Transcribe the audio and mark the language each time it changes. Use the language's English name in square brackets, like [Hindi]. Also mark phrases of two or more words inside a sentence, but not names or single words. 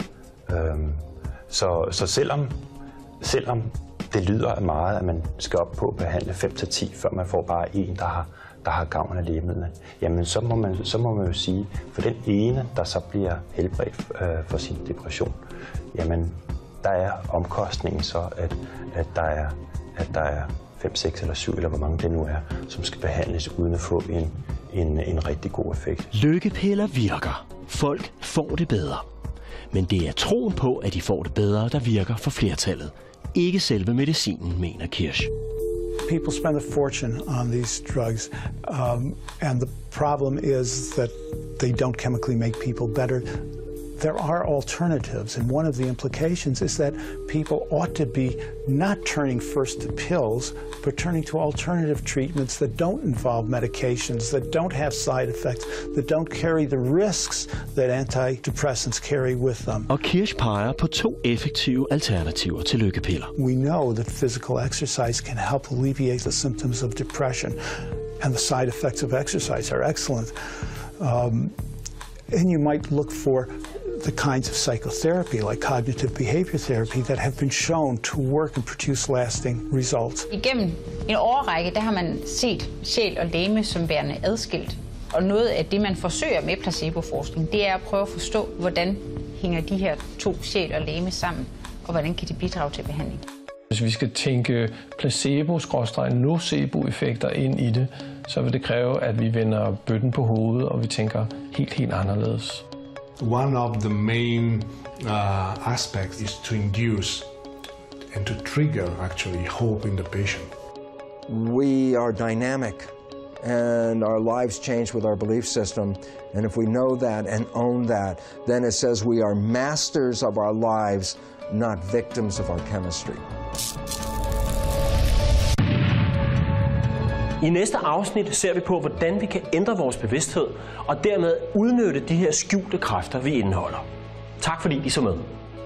[Danish] Så selvom det lyder meget, at man skal op på at behandle 5-10, før man får bare en, der har gavn af lægemidlerne, jamen så må man jo sige, for den ene, der så bliver helbredt for sin depression, jamen der er omkostningen så, at der er 5, 6 eller 7, eller hvor mange det nu er, som skal behandles uden at få en rigtig god effekt. Lykkepiller virker. Folk får det bedre. Men det er troen på, at de får det bedre, der virker for flertallet. Ikke selve medicinen, mener Kirsch. [English] People spend a fortune on these drugs, and the problem is that they don't chemically make people better. There are alternatives, and one of the implications is that people ought to be not turning first to pills, but turning to alternative treatments that don't involve medications, that don't have side effects, that don't carry the risks that antidepressants carry with them. [Danish] Og Kirsch peger på 2 effektive alternativer til lykkepiller. [English] We know that physical exercise can help alleviate the symptoms of depression, and the side effects of exercise are excellent. And you might look for the kinds of psychotherapy, like cognitive behavior therapy, that have been shown to work and produce lasting results. [Danish] Igennem en årrække, der har man set sjæl og legeme som værende adskilt. Og noget af det, man forsøger med placeboforskning, det er at prøve at forstå, hvordan hænger de her 2 sjæl og legeme sammen, og hvordan kan de bidrage til behandling. Hvis vi skal tænke placebo-nocebo-effekter ind i det, så vil det kræve, at vi vender bøtten på hovedet, og vi tænker helt anderledes. [English] One of the main aspects is to induce and to trigger actually hope in the patient. We are dynamic and our lives change with our belief system. And if we know that and own that, then it says we are masters of our lives, not victims of our chemistry. [Danish] I næste afsnit ser vi på, hvordan vi kan ændre vores bevidsthed og dermed udnytte de her skjulte kræfter, vi indeholder. Tak fordi I så med.